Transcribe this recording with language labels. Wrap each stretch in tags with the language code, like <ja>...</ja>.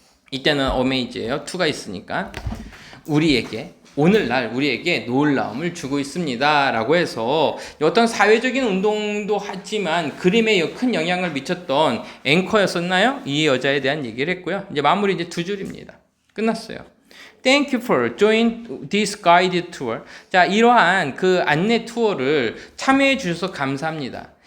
<ko>이때는 amaze예요. to가 있으니까. 오늘날 우리에게 놀라움을 주고 있습니다. 라고 해서 어떤 사회적인 운동도 하지만 그림에 큰 영향을 미쳤던 앵커였었나요? 이 여자에 대한 얘기를 했고요. 이제 마무리 이제 2줄입니다. 끝났어요.</ko> <en>Thank you for joining this guided tour.</en> <ko>자, 이러한 그 안내 투어를 참여해 주셔서 감사합니다.</ko>